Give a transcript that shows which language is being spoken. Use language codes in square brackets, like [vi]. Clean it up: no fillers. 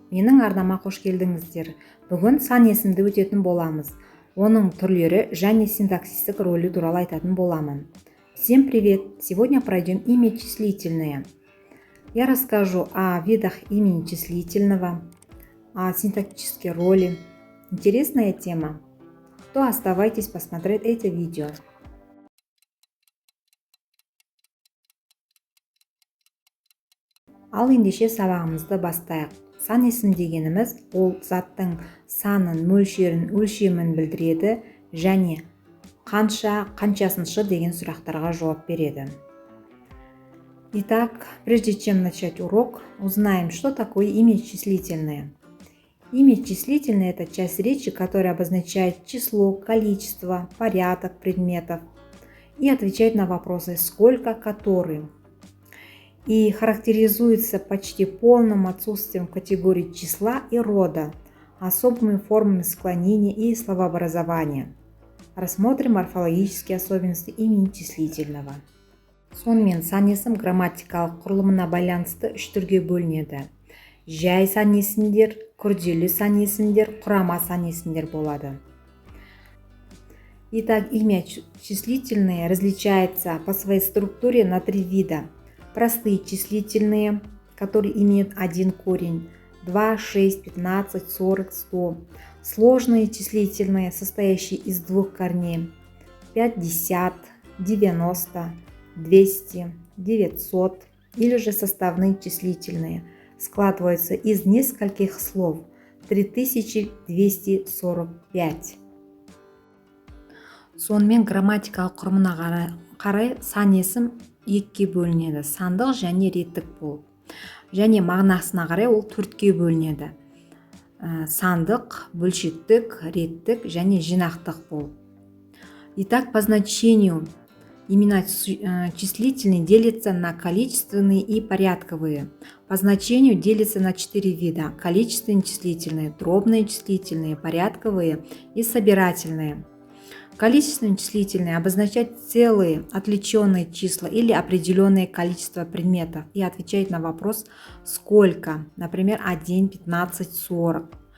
[kk] Менің арнама қош келдіңіздер. Бүгін сан есімді өтетін боламыз. Оның түрлері және синтаксистік рөлі туралы айтатын боламын. [ru] Всем привет! Сегодня пройдем имя числительное. Я расскажу о видах имени числительного, о синтаксической роли. Интересная тема. То оставайтесь посмотреть это видео. [kk] Ал ендеше сабағымызды бастайық. Сан есім дегеніміз ол заттың санын, мөлшерін, өлшемін білдіреді және қаншасыншы деген сұрақтарға жауап береді. [ru] Итак, прежде чем начать урок, узнаем, что такое имя числительное. Имя числительное – это часть речи, которая обозначает число, количество, порядок предметов и отвечает на вопросы «сколько», «который». И характеризуется почти полным отсутствием категорий числа и рода, особыми формами склонения и словообразования. Рассмотрим морфологические особенности имени числительного. [kk] Сонымен сан есім грамматикалық құрылымына байланысты үш түрге бөлінеді. Жай сан есімдер, күрделі сан есімдер, құрама сан есімдер болады. [ru] Итак, имя числительное различается по своей структуре на три вида. Простые числительные, которые имеют один корень, 2, 6, 15, 40, 100. Сложные числительные, состоящие из двух корней, 50, 90, 200, 900. Или же составные числительные, складываются из нескольких слов, 3245. [kk] Сонымен грамматикалық құрымына қарай сан есім екіге бөлінеді, сандық және реттік болып. Және мағынасына қарай ол төртке бөлінеді. Сандық, бөлшектік, реттік және жинақтық болып. [ru] Итак, по значению имена числительные делятся на количественные и порядковые. По значению делятся на 4 вида: количественные числительные, дробные числительные, порядковые и собирательные. Количественные числительные обозначают целые, отвлеченные числа или определенное количество предметов и отвечают на вопрос «сколько?», например, 1, 15, 40.